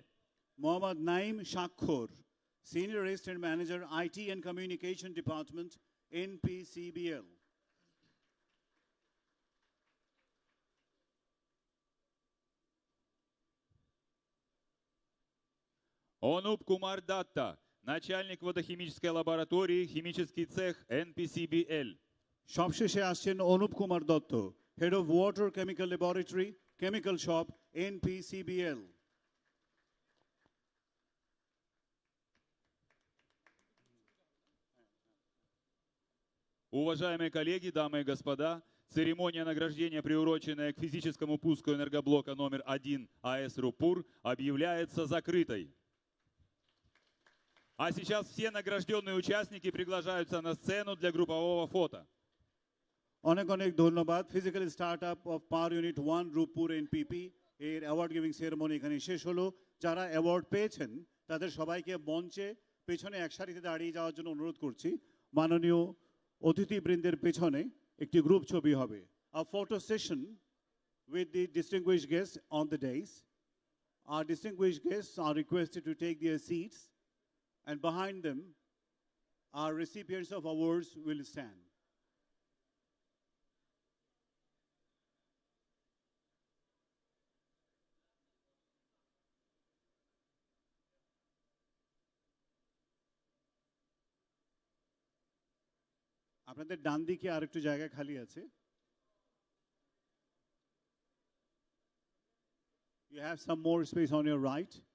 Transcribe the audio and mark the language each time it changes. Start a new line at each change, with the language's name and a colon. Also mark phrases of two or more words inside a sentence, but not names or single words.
English: Mohammad Naim Shakhor, Senior Assistant Manager, IT and Communication Department, NPCBL.
Russian: Онуп Кумар Датта, начальник водохимической лаборатории, химический цех NPCBL.
Bangla: সবশেষে আসছেন অনুপ কুমার দত্ত,
English: Head of Water Chemical Laboratory, Chemical Shop, NPCBL.
Russian: Уважаемые коллеги, дамы и господа, церемония награждения, приуроченная к физическому пуску энергоблока номер 1 АЭС Руппур, объявляется закрытой. А сейчас все награжденные участники приглашаются на сцену для группового фото.
Bangla: অনেক অনেক ধন্যবাদ।
English: Physical startup of power unit 1 Rooppur NPP এর award giving ceremony
Bangla: এখানে শেষ হলো। যারা অ্যাওয়ার্ড পেয়েছেন তাদের সবাইকে মঞ্চে পেছনে এক সারিতে দাঁড়িয়ে যাওয়ার জন্য অনুরোধ করছি। মাননীয় অতিথিবৃন্দের পেছনে একটি গ্রুপ ছবি হবে।
English: A photo session with the distinguished guests on the dais. Our distinguished guests are requested to take their seats, and behind them, our recipients of awards will stand.
Bangla: আপনাদের ডান দিকে আরেকটু জায়গা খালি আছে।
English: You have some more space on your right.